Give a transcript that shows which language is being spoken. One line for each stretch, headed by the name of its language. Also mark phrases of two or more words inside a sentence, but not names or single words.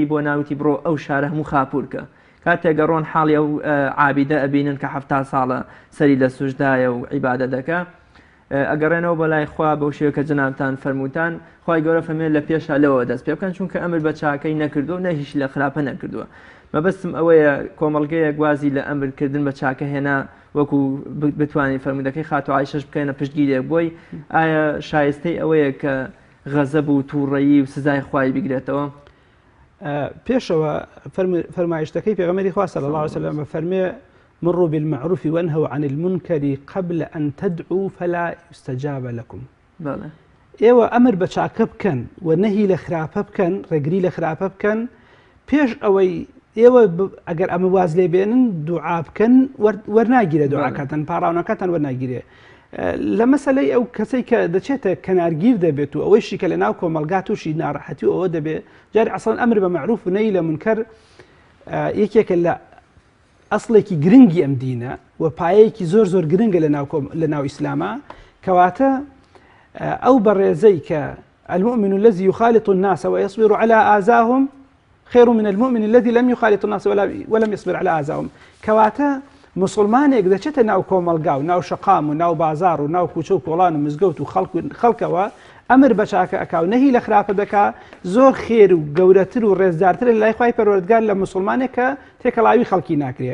Central Kurdish: بۆ ناوتی بڕۆ ئەو شارە هەموو خاپورکە کاتێک گەڕۆن حاڵی ئەو عابیدە ئەبینن کە 70 ساڵە سەری لە سوژدایە و عیبادە دەکە ئەگەڕێنەوە بەلای خوا بەو شێوە کە جەنابتان فەرمووتان خوای گەورە فەرمێ لە پێشا لەوە دەست پێ بکەن چونکە ئەمر بە چاکەی نەکردو نە هیچ لە خراپە نەکردووە مەبەستم ئەوەیە کۆمەڵگەیە گوازی لە ئەمرکردن بە چاکە هێنا وەکو بتوانین فەرمودەکەی خاتو عایشەش بکەینە پشتگیرێک بۆی ئایا شایستەی ئەوەیە کە غەزەب و تووڕەیی و سزای خوای بگرێتەوە؟ پێشەوە فەرمایشتەکەی پێغەمبەری خوا
Arabic: صلی الله علیه و سلم فەرمێ مروا بالمعروف وانهوا عن المنكر قبل أن تدعوا فلا يستجاب لكم.
Central Kurdish: ئێوە ئەمر بە چاکە بکەن و نەهی لە خراپە بکەن ڕێگری لە خراپە بکەن پێش ئەوەی ئێوە ئەگەر ئەمە واز لێ بێنن دوعا بکەن وەرناگیرێ دوعاکاتن پاڕاونەکەتان وەرناگیرێ لە مەسەلەی ئەو کەسەی کە دەچێتە کەنارگیر دەبێت و ئەوەی شیکە لە ناو کۆمەلگا تووشی ناڕەحەتی و ئەوە دەبێت جاری ئەسڵەن ئەمر بە معروف و نەهی لە منکەر یەکێکە لە ئەسڵێکی گرنگی ئەم دینە و پایەیەکی زۆر زۆر گرنگە لە ناو ئیسلامە کەواتە ئەو بەڕێزەی کە
Arabic: المؤمن الذي يخالط الناس ويصبر على آذاهم خير من المؤمن الذي لم يخالط الناس ولم يصبر على آذاهم
Central Kurdish: کەواتە مسلمانێک دەچێتە ناو کۆمەلگا و ناو شەقام و ناو بازار و ناو کوچە و کۆڵان و مزگەوت و خەڵکەوە ئەمر بە چاکە ئەکا و نەهی لە خراپە دەکا زۆر خێر و گەورەتر و ڕێزدارتر لای خوای پەروەردگار لە مسلمانێک کە تێکەڵاوی خەڵکی ناکرێ.